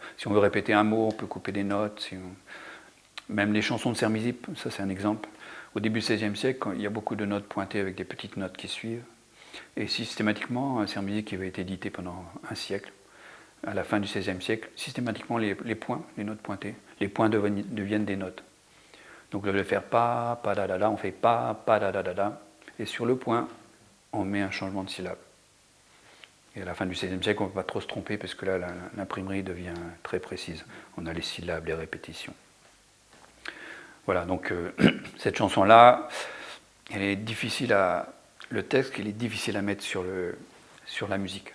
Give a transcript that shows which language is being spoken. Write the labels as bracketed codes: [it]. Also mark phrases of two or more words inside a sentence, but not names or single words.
[fr] Si on veut répéter un mot, on peut couper des notes, même les chansons de Sermizy, ça c'est un exemple. au début du XVIe siècle, il y a beaucoup de notes pointées avec des petites notes qui suivent. Et systématiquement, c'est une musique qui avait été éditée pendant un siècle. À la fin du XVIe siècle, systématiquement les points, les notes pointées, les points deviennent des notes. Donc le faire pa, pa da da da, on fait pa da da da da, et sur le point, on met un changement de syllabe. Et à la fin du XVIe siècle, on ne peut pas trop se tromper parce que là, l'imprimerie devient très précise. On a les syllabes, les répétitions. Voilà, donc cette chanson-là, elle est difficile le texte, il est difficile à mettre sur la musique.